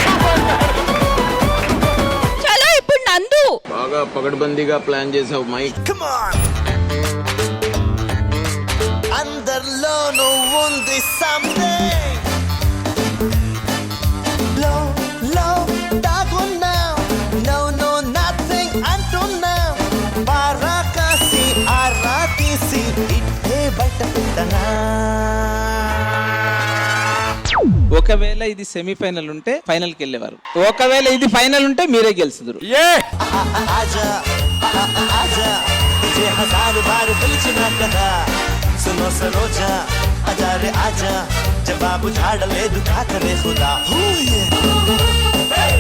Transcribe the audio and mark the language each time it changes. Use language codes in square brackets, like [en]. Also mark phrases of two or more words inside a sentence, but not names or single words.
[te] చలో ఇప్పుడు నందు. బాగా పగడ్బందీగా ప్లాన్ చేసావు మైక్. అందరిలో నువ్వుంది something. లో దాగున్నావు. [en] No nothing [te] అంటున్నావు. బారాకాసి ఆరా తీసి ఇట్టే బయట పెట్టనా. ఒకవేళ ఇది సెమీఫైనల్ ఉంటే ఫైనల్ కి వెళ్ళేవారు, ఒకవేళ ఇది ఫైనల్ ఉంటే మీరే గెలుచుదురు. ఏ [hi] आजा आजा तुझे हजार बार [te] పిలిచినా కదా. [hi] सुनो सरोजा आजा रे आजा, जवाब झाड़ ले दुखा करे खुदा.